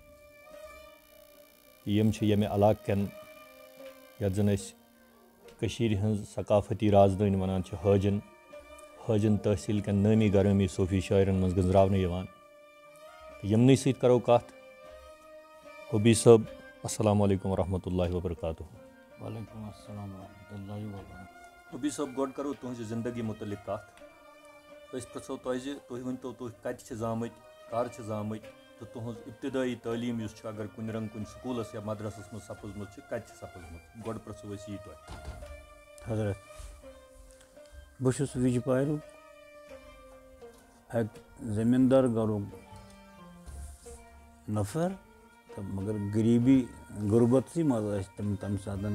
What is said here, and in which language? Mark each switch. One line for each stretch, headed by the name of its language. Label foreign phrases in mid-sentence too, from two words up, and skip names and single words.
Kashmiri: یِم چھِ ییٚمہِ علاقہٕ کٮ۪ن یتھ زن أسۍ کٔشیٖرِ ہٕنٛز ثقافتی رازدٲنۍ ونان چھِ حٲجن تحصیٖل کٮ۪ن نٲمی گرٲمی صوٗفی شٲعرن منٛز گٔنٛزراونہٕ یِوان. یِمنٕے سۭتۍ کرو کتھ. حبی صٲب
Arabic: السلام علیکم ورحمۃ اللہ وبرکاتہ. وعلیکم السلام ورحمۃ اللہ وبرکاتہ.
Kashmiri: حبی صٲب گۄڈٕ کرو تُہنٛزِ زندگی متعلق کتھ. أسۍ پرٛژھو تۄہہِ زِ تُہۍ ؤنۍتو تُہۍ کتہِ چھِ زامٕتۍ کر چھِ زامٕتۍ تہٕ تُہنٛز ابتدٲیی تعلیٖم یُس چھُ اگر کُنہِ رنٛگہٕ کُنہِ سکوٗلس یا مدرسس منٛز سپٕزمٕژ چھِ کتہِ چھِ سپٕزمٕژ گۄڈٕ پرٛژھو أسۍ یی تۄہہِ. حضرت بہٕ چھُس وِجپاریُک اَکہِ زٔمیٖندار گرُک نفر تہٕ مگر غریٖبی غُربتسٕے منٛز ٲسۍ تِم تمہِ ساتہٕ.